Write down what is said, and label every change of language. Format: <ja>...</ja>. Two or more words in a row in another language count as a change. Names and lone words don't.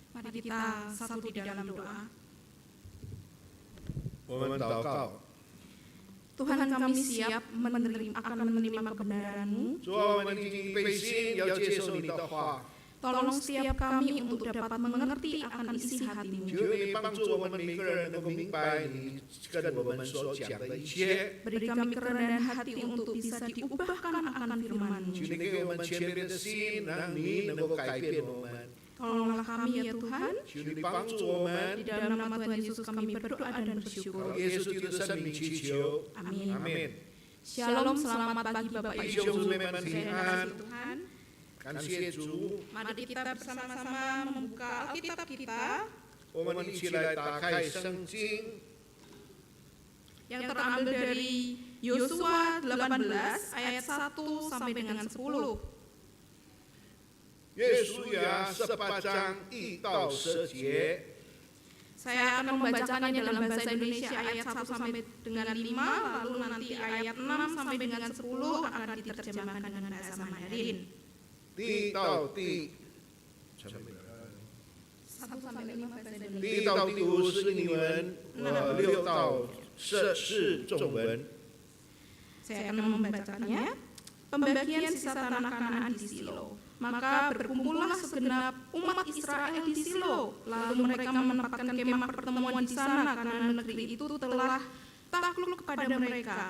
<id>Mari kita satu di dalam doa.</id> <zh>我们祷告，</zh> <id>Tuhan, kami siap akan menerima kebenaran-Mu.</id> <zh>主啊，我们已经被信要接受你的话，</zh> <id>Tolong setiap kami untuk dapat mengerti akan isi hati-Mu.</id> <zh>求你帮助我们每个人能够明白你跟我们所讲的一切。</zh> <id>Beri kami kerendahan hati untuk bisa diubahkan akan firman-Mu.</id> <zh>求你给我们谦卑的心，让你能够改变我们。</zh> <id>Tolonglah kami ya Tuhan.</id> <zh>求你帮助我们</zh> <id>Di， dalam nama Tuhan Yesus kami berdoa dan bersyukur.</id> <zh>奉耶稣基督的圣名祈求，</zh> <id>Amin.</id> <zh>阿门。</zh> <id>Shalom, selamat pagi Bapak Ibu.</id> <zh>弟兄姊妹们平安，</zh> <id>Tuhan.</id> <zh>感谢主。</zh> <id>Mari kita bersama-sama membuka Alkitab kita</id> <zh>我们一起来打开圣经，</zh> <id>yang terambil dari Yosua 18 ayat 1 sampai dengan 10.</id> <zh>约书亚18章1到10节。</zh> <id>Saya akan membacakannya dalam bahasa Indonesia ayat 1 sampai dengan 5, lalu nanti ayat 6 sampai dengan 10 akan diterjemahkan dengan bahasa Mandarin.</id> <zh>第1到第</zh> <id>1 sampai 5 bahasa Indonesia.</id> <zh>第1到第5是英文，6到10是中文。</zh> <id>Saya akan membacakannya. Pembagian sisa tanah Kanaan di Silo. Maka berkumpullah segenap umat Israel di Silo. Lalu mereka menempatkan kemah pertemuan di sana karena negeri itu telah takluk kepada mereka.</id>